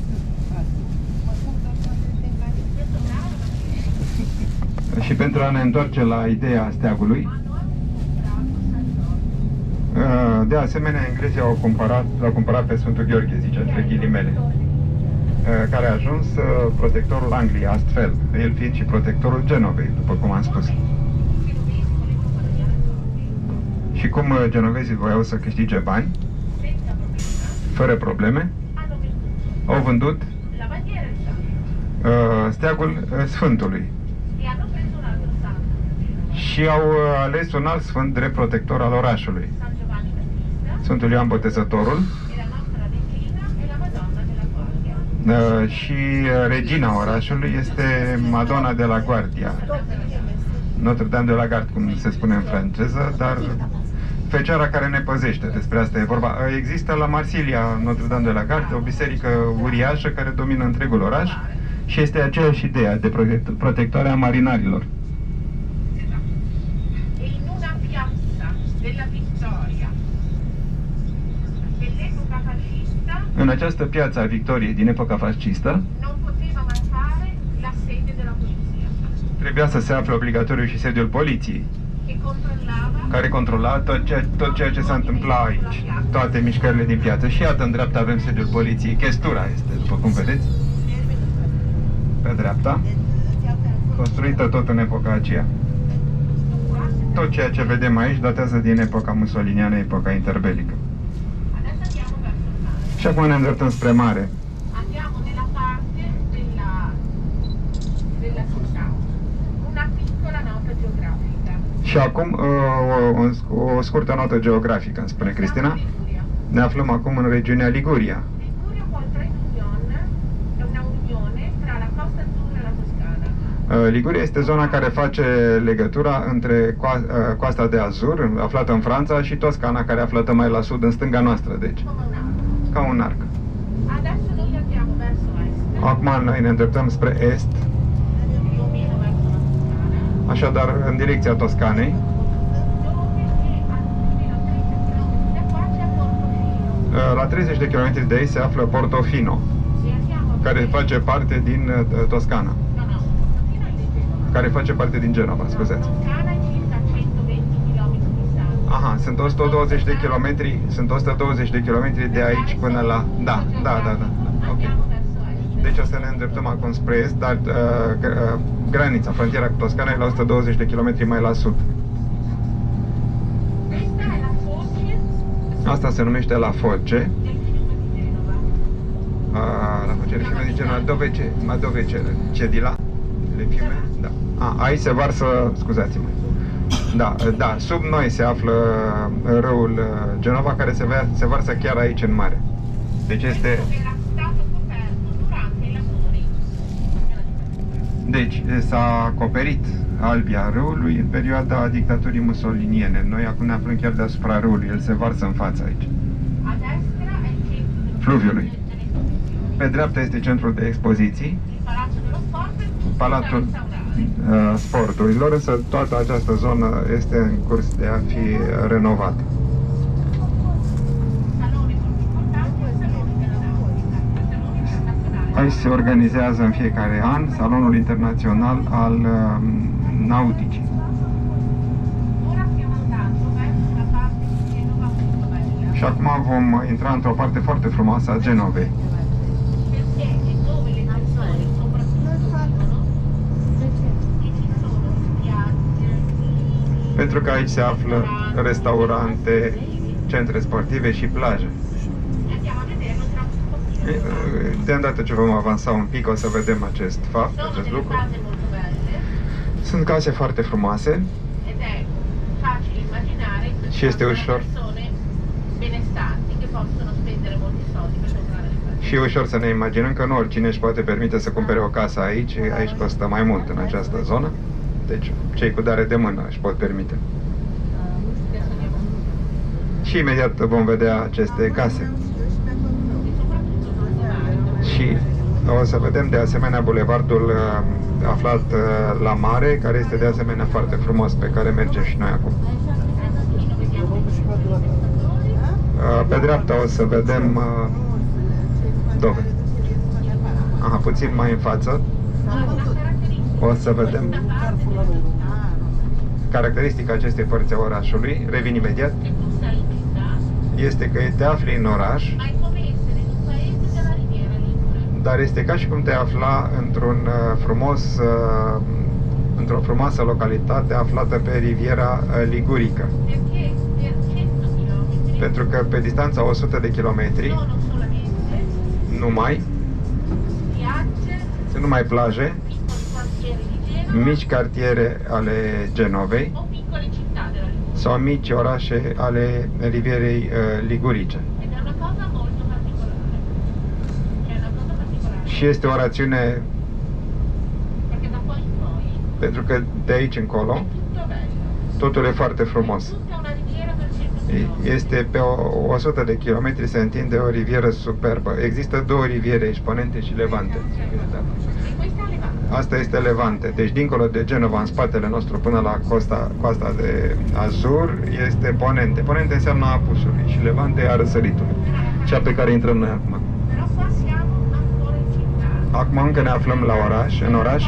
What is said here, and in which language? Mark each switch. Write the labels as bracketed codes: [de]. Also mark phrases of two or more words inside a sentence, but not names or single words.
[ro] Și pentru a ne întoarce la ideea steagului, de asemenea, englezii l-au cumpărat pe Sfântul Gheorghe, zice, între ghilimele, care a ajuns protectorul Angliei, astfel, el fiind și protectorul Genovei, după cum am spus. Și cum genovezii voiau să câștige bani, fără probleme, au vândut [it] la bandiera di San [ro] steagul Sfântului. [it] E hanno preso un altro santo, [ro] Și au ales un alt sfânt drept protector al orașului. [it] San Giovanni Battista, [ro] Sfântul Ioan Botezătorul [it] e la nostra regina e la Madonna della Guardia. [ro] și regina orașului este Madonna de la Guardia. Notre-Dame de la Garde, cum se spune în franceză, dar Fecioara care ne păzește, despre asta e vorba. Există la Marsilia, Notre-Dame de la Garde, o biserică uriașă care domină întregul oraș și este aceeași idee de protectoare a marinarilor. [it] E in una piazza della Vittoria dell'epoca fascista [ro] În această piață a Victoriei din epoca fascistă, [it] non poteva mancare la sede della polizia, [ro] trebuia să se afle obligatoriu și sediul poliției, [it] che controllava [ro] care controla tot ceea ce se întâmpla aici, toate mișcările din piață. Și iată, în dreapta avem sediul poliției. Chestura este, după cum vedeți, pe dreapta, construită tot în epoca aceea. Tot ceea ce vedem aici datează din epoca musoliniană, epoca interbelică. [it] Adesso andiamo verso il mare. [ro] Și acum ne îndreptăm spre mare. [it] Andiamo nella parte della città. Una piccola nota geografica. [ro] Și acum o scurtă notă geografică, îmi spune Cristina. Liguria. Ne aflăm acum în regiunea Liguria. [it] Liguria contra Union è una unione tra la Costa Azzurra e la Toscana. [ro] Liguria este zona care face legătura între coasta de Azur, aflată în Franța, și Toscana, care aflată mai la sud, în stânga noastră, deci, [it] Come un arco. [ro] ca un arc. [it] Adesso noi andiamo verso est, [ro] Acum noi ne îndreptăm spre est, [it] più o meno verso la Toscana, [ro] așadar în direcția Toscanei. dove a 30 de chilometri de aici se află Portofino. La 30 de kilometri de aici se află Portofino, [it] E andiamo [ro] care [it] verso- [ro] face parte din Toscana, [it] No, no, Portofino è di Genova. [ro] care face parte din Genova, scuzați. [it] Toscana è circa 120 km distanza. [ro] Aha, sunt 120 de kilometri, sunt 120 de kilometri de aici până la... Da. Ok. [it] Andiamo verso est. [ro] Deci o să ne îndreptăm acum spre est, dar granița, frontiera cu Toscana e la 120 de kilometri mai la sud. [it] Questa è la foce [ro] Asta se numește la Foce. [it] del fiume di Genova. La Foce le fiume di Genova. Dove ce di là? Le fiume? Da. [ro] Aici se varsă, scuzați-mă. Da, sub noi se află râul Genova, care se varsă chiar aici în mare. Deci este... [it] Era stato coperto durante i lavori. [ro] Deci, s-a acoperit albia râului în perioada dictaturii musoliniene. Noi acum ne aflăm chiar deasupra râului, el se varsă în față aici. [it] A destra è il centro dello [ro] Fluviului. [it] delle esposizioni. [ro] Pe dreapta este centrul de expoziții, [it] Il palazzo dello sport è tutto da [ro] Palatul [it] restaurare. [ro] Sporturilor, însă toată această zonă este în curs de a fi renovată. [it] Salone molto importante, il salone della nautica, il salone internazionale. [ro] Aici se organizează în fiecare an Salonul Internațional al Nauticii. [it] Ora stiamo andando verso la parte di Genova molto bella. [ro] Și acum vom intra într-o parte foarte frumoasă a Genovei. [it] Perché è dove le persone soprattutto vivono e ci sono spiagge, [ro] Pentru că aici se află restaurante, centre sportive și plaje. [it] andiamo a vederlo tra un pochino. [ro] De îndată ce vom avansa un pic, o să vedem acest fapt, [it] Sono [ro] acest [it] delle [ro] lucru. [it] case molto belle [ro] Sunt case foarte frumoase [it] ed è facile immaginare che [ro] Și este [it] sono [ro] ușor. [it] persone benestanti che possono spendere molti soldi per comprare le case. [ro] și e ușor să ne imaginăm că nu oricine își poate permite să cumpere o casă aici. Aici costă mai mult în această zonă. Deci cei cu dare de mână își pot permite. [it] Adesso andiamo [ro] Și imediat vom vedea aceste case. [it] e soprattutto molto mare. [ro] Și o să vedem de asemenea bulevardul aflat la mare, care este de asemenea foarte frumos, pe care mergem și noi acum. Pe dreapta o să vedem Dove. Aha, puțin mai în față o să vedem caracteristica acestei părți a orașului. Revin imediat. [it] E tu sei in città, [ro] Este că te afli în oraș, [it] ma è come essere in un paese della Riviera Ligure. [ro] dar este ca și cum te afla într-o frumoasă localitate aflată pe riviera Ligurică. [it] Perché per 100 km [ro] Pentru că pe distanța 100 de kilometri [it] sono solamente [ro] numai [it] spiagge [ro] sunt numai plaje, [it] piccoli quartieri di Genova [ro] mici cartiere ale Genovei [it] o piccole città della Liguria. [ro] sau mici orașe ale Rivierei Ligurice. [it] Ed è una cosa molto particolare. È una cosa particolare. [ro] Și este o rațiune [it] Perché da poi in poi [ro] pentru că de aici încolo [it] è tutto bello. [ro] totul e foarte frumos. [it] Tutta una riviera per 100 km. [ro] Este pe 100 de kilometri se întinde o rivieră superbă. Există două riviere aici, Ponente și Levante. [it] E questa è Levante. [ro] Asta este Levante. Deci dincolo de Genova, în spatele nostru, până la coasta de Azur, este Ponente. Ponente înseamnă apusului și Levante e a răsăritului. Cea pe care intrăm noi acum. [it] Però qua siamo ancora in città. [ro] Acum încă ne aflăm la oraș, în oraș.